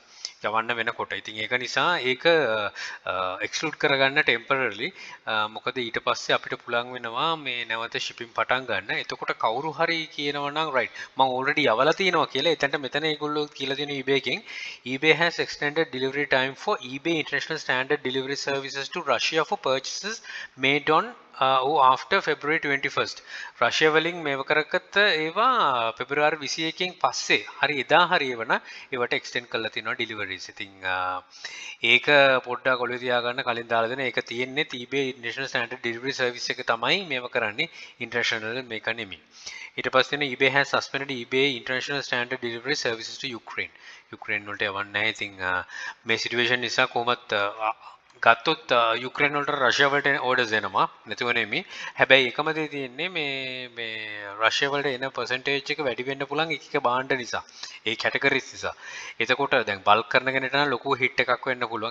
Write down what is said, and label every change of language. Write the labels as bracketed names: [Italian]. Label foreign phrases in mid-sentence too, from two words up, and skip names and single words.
[Sinhala] යවන්න වෙනකොට. ඉතින් ඒක නිසා ඒක එක්ස්ක්ලූඩ් කරගන්න ටෙම්පරරිලි. මොකද ඊට පස්සේ අපිට පුළුවන් වෙනවා මේ නැවත shipping පටන් ගන්න. එතකොට කවුරු හරි කියනවා නම් right මම already යවලා තියෙනවා කියලා. එතනට මෙතන ඒගොල්ලෝ කියලා දෙන eBay එකෙන් [English] eBay has extended delivery time for eBay International Standard Delivery Services to Russia for purchases made on after February 21st. [Sinhala] රෂ්‍යා වලින් මේව කරගත්ත ඒවා පෙබරවාරි 21කින් පස්සේ හරි එදා හරි එවන ඒවට එක්ස්ටෙන්ඩ් කරලා තියෙනවා ඩෙලිවරිස්. ඉතින් ඒක පොඩ්ඩක් ඔළුවේ තියාගන්න කලින් දාලා දෙන ඒක තියෙන්නේ eBay International Standard Delivery Service එක තමයි මේව කරන්නේ ඉන්ටර්නැෂනල් මේක නෙමෙයි. ඊට පස්සේ [English] eBay has suspended eBay International Standard Delivery Services to Ukraine. [Sinhala] Ukraine වලට යවන්නේ නැහැ. ඉතින් මේ සිටුේෂන් නිසා කොහොමත් ගත්තොත් යුක්‍රේන් වලට රෂ්‍යා වලට ඕඩර්ස් එනවා නැතුව නෙමෙයි. හැබැයි එකම දේ තියෙන්නේ මේ රෂ්‍යා වලට එන percentage එක වැඩි වෙන්න පුළුවන් එක භාණ්ඩ නිසා. ඒ කැටගරිස් නිසා. එතකොට දැන් බල්ක් කරන කෙනෙක්ට නම් ලොකු හිට් එකක් වෙන්න පුළුවන්.